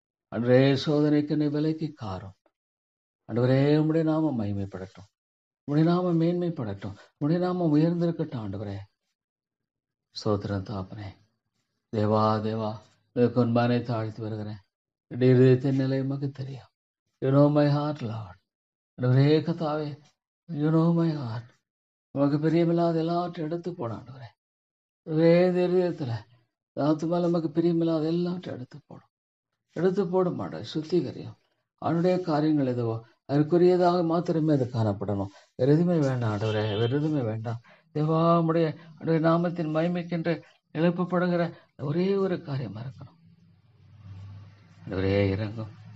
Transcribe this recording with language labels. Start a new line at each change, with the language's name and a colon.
Tamil: ஆண்டவரே சோதனைக்கு என்னை விலைக்கு காரும். ஆண்டவரே, உம்முடைய நாமம் மகிமைப்படட்டும். உம்முடைய நாமம் மேன்மைப்படட்டும். உம்முடைய நாமம் உயர்ந்திருக்கட்டும். ஆண்டவரே ஸ்தோத்திரம் தாப்பனே. தேவா கொன்பானை தாழ்த்தி வருகிறேன். என்னுடைய இருதயத்தின் நிலை உமக்கு தெரியும்.
English: You know my heart, Lord.
Tamil: ஆண்டவரே கர்த்தாவே,
English: You know my heart.
Tamil: உமக்கு பிரியமில்லாத எல்லாவற்றையும் எடுத்து போட ஆண்டவரே. இருதயத்தில் ஆத்துமால உமக்கு பிரியமில்லாத எல்லாவற்றையும் எடுத்து போடும் ஆண்டவரே. சுத்திகரியும். அவனுடைய காரியங்கள் எதுவோ அதற்குரியதாக மாத்திரமே அது காணப்படணும். வேறு எதுவுமே வேண்டாம் ஆண்டவரே, வேறு எதுவுமே வேண்டாம். தேவா, உம்முடைய நாமத்தின் மகிமைக்கென்று எழுப்பப்படுகிற ஒரே ஒரு காரியமா இருக்கணும். ஆண்டவரே இறங்கும்.